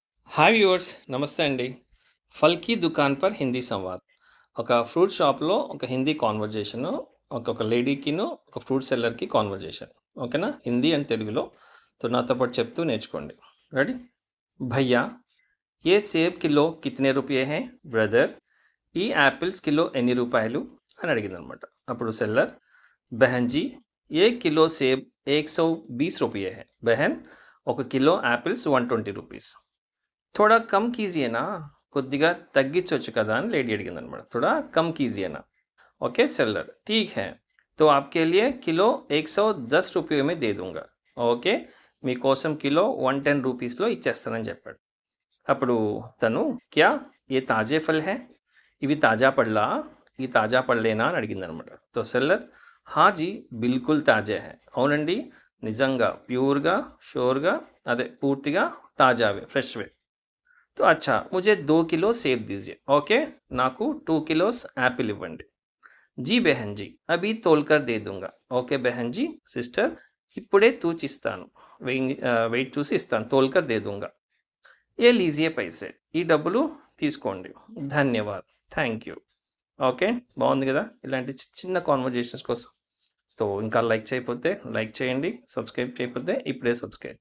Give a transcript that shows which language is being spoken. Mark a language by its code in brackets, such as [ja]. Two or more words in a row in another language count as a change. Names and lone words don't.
[en] hi viewers, [te] నమస్తే అండి. [hi] फल की दुकान पर हिंदी संवाद. [te] ఒక [en] fruit shopలో [te] ఒక హిందీ కాన్వర్జేషను, ఒక లేడీకిను ఒక [en] fruit sellerకి [te] కాన్వర్జేషన్. ఓకేనా, హిందీ అండ్ తెలుగులో. నాతో పాటు చెప్తూ నేర్చుకోండి. రెడీ? [hi] भैया, ये सेब किलो कितने रुपया है? [te] బ్రదర్, ఈ యాపిల్స్ కిలో ఎన్ని రూపాయలు అని అడిగిందనమాట. అప్పుడు సెల్లర్, [hi] बहनजी, ये किलो सेब 120 रुपया है. [te] బెహన్, ఒక కిలో యాపిల్స్ 120 రూపీస్. [hi] थोड़ा कम कीजिए ना, [te] కొద్దిగా తగ్గించవచ్చు కదా అని లేడీ అడిగిందనమాట. [hi] थोड़ा कम कीजिए ना. [en] OK seller, [hi] ठीक है, तो आपके लिए किलो 110 रुपये में दे दूंगा. [te] ఓకే, మీకోసం కిలో 110 రూపీస్లో ఇచ్చేస్తానని చెప్పాడు. అప్పుడు తను, [hi] क्या ये ताज़े फल हैं? [te] ఇవి తాజా పళ్ళా? ఈ తాజా పళ్ళేనా అని అడిగిందనమాట. తో సెల్లర్, [hi] हाँ जी बिल्कुल ताज़ा है. [te] అవునండి, నిజంగా ప్యూర్గా షోర్గా, అదే పూర్తిగా తాజావే, ఫ్రెష్వే. [hi] तो अच्छा, मुझे 2 किलो सेब दीजिए. [te] ఓకే, నాకు 2 కిలోస్ యాపిల్ ఇవ్వండి. [hi] जी बहन जी, अभी तोलकर दे दूँगा. ओके बहन जी, [te] సిస్టర్, ఇప్పుడే తూచిస్తాను, వెయిట్ చూసి ఇస్తాను. [hi] तोलकर दे दूँगा. ये लीजिए पैसे, [te] ఈ డబ్బులు తీసుకోండి. [en] ధన్యవాద్, thank you. [te] ఓకే, బాగుంది కదా ఇలాంటి చిన్న కాన్వర్జేషన్స్ కోసం. సో ఇంకా లైక్ చేయకపోతే లైక్ చేయండి, సబ్స్క్రైబ్ చేయకపోతే ఇప్పుడే సబ్స్క్రైబ్ చేయండి.